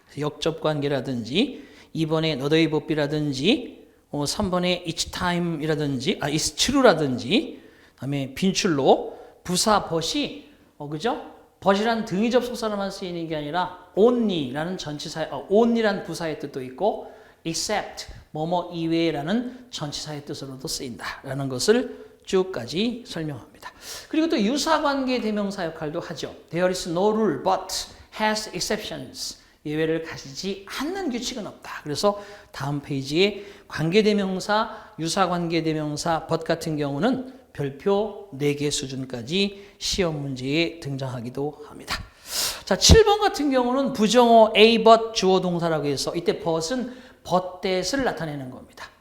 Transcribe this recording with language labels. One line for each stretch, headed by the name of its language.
Korean: 역접 관계라든지 2번의 너더의 법비라든지 3번의
English: each time
Korean: 이라든지
English: it's true
Korean: 라든지 그다음에 빈출로 부사 but이 그죠? but이란 등위 접속사로만 쓰이는 게 아니라 only라는 전치사 only란 부사의 뜻도 있고 except 뭐뭐 이외라는 전치사의 뜻으로도 쓰인다라는 것을 쭉까지 설명합니다. 그리고 또 유사관계 대명사 역할도 하죠.
English: There is no rule but has exceptions.
Korean: 예외를 가지지 않는 규칙은 없다. 그래서 다음 페이지에 관계대명사, 유사관계대명사 but 같은 경우는 별표 4개 수준까지 시험 문제에 등장하기도 합니다. 자, 7번 같은 경우는 부정어 A but 주어 동사라고 해서 이때 but은 but-을 나타내는 겁니다.